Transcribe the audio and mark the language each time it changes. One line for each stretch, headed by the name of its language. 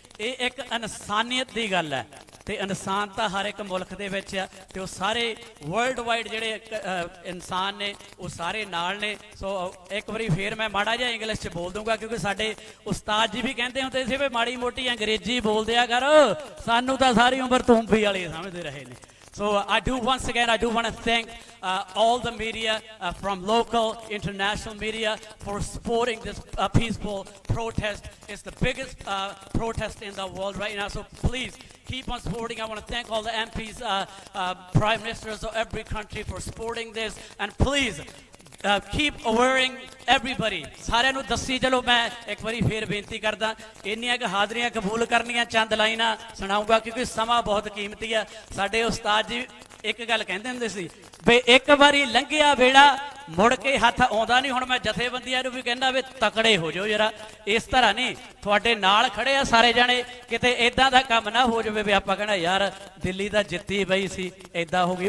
Punjabi: ਇਹ ਇੱਕ ਇਨਸਾਨੀਅਤ ਦੀ ਗੱਲ ਹੈ ਤੇ ਇਨਸਾਨ ਤਾਂ ਹਰ ਇੱਕ ਮੁਲਕ ਦੇ ਵਿੱਚ ਆ ਤੇ ਉਹ ਸਾਰੇ ਵਰਲਡ ਵਾਈਡ ਜਿਹੜੇ ਇਨਸਾਨ ਨੇ ਉਹ ਸਾਰੇ ਨਾਲ ਨੇ। ਸੋ ਇੱਕ ਵਾਰੀ ਫੇਰ ਮੈਂ ਮਾੜਾ ਜਿਹਾ ਇੰਗਲਿਸ਼ 'ਚ ਬੋਲ ਦੂੰਗਾ, ਕਿਉਂਕਿ ਸਾਡੇ ਉਸਤਾਦ ਜੀ ਵੀ ਕਹਿੰਦੇ ਹੁੰਦੇ ਸੀ ਵੀ ਮਾੜੀ ਮੋਟੀ ਅੰਗਰੇਜ਼ੀ ਬੋਲਦੇ ਆ ਕਰ, ਸਾਨੂੰ ਤਾਂ ਸਾਰੀ ਉਮਰ ਤੂੰਬੀ ਵਾਲੇ ਸਮਝਦੇ ਰਹੇ ਨੇ।
English: So I do once again, I do want to thank all the media from local, international media for supporting this peaceful protest. It's the biggest protest in the world right now. So please keep on supporting. I want to thank all the MPs, prime ministers of every country for supporting this. And please keep awareing everybody.
Punjabi: ਸਾਰਿਆਂ ਨੂੰ ਦੱਸੀ ਚਲੋ। ਮੈਂ ਇੱਕ ਵਾਰੀ ਫੇਰ ਬੇਨਤੀ ਕਰਦਾ, ਇੰਨੀਆਂ ਕੁ ਹਾਜ਼ਰੀਆਂ ਕਬੂਲ ਕਰਨੀਆਂ, ਚੰਦ ਲਾਈਨਾਂ ਸੁਣਾਊਂਗਾ ਕਿਉਂਕਿ ਸਮਾਂ ਬਹੁਤ ਕੀਮਤੀ ਆ। ਸਾਡੇ ਉਸਤਾਦ ਜੀ ਇੱਕ ਗੱਲ ਕਹਿੰਦੇ ਹੁੰਦੇ ਸੀ ਵੀ ਇੱਕ ਵਾਰੀ ਲੰਘਿਆ ਵੇੜਾ ਮੁੜ ਕੇ ਹੱਥ ਆਉਂਦਾ ਨਹੀਂ। ਹੁਣ ਮੈਂ ਜਥੇਬੰਦੀਆਂ ਨੂੰ ਵੀ ਕਹਿੰਦਾ ਵੀ ਤਕੜੇ ਹੋ ਜਾਓ ਜਰਾ, ਇਸ ਤਰ੍ਹਾਂ ਨਹੀਂ, ਤੁਹਾਡੇ ਨਾਲ ਖੜੇ ਆ ਸਾਰੇ ਜਾਣੇ, ਕਿਤੇ ਇਦਾਂ ਦਾ ਕੰਮ ਨਾ ਹੋ ਜਾਵੇ ਵੀ ਆਪਾਂ ਕਹਿਣਾ ਯਾਰ ਦਿੱਲੀ ਤਾਂ ਜਿੱਤੀ ਪਈ ਸੀ, ਇਦਾਂ ਹੋ ਗਈ।